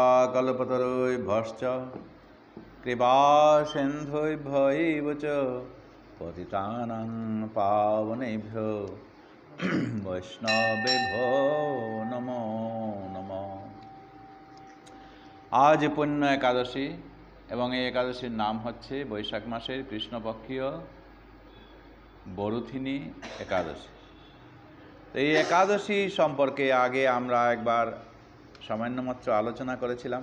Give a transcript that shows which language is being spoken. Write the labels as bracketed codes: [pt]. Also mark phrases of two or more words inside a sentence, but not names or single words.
[sa] কল্পতরুভ্যশ্চ কৃপা সিন্ধুভ্যৈব চ পতিতানাং পাবনেভ্যো বৈষ্ণবেভ্যো নমো নমঃ। [bn] আজ পুণ্য একাদশী এবং এই একাদশীর নাম হচ্ছে বৈশাখ মাসের কৃষ্ণপক্ষীয় বরুথিনী একাদশী। তো এই একাদশী সম্পর্কে আগে আমরা একবার সামান্যমাত্র আলোচনা করেছিলাম।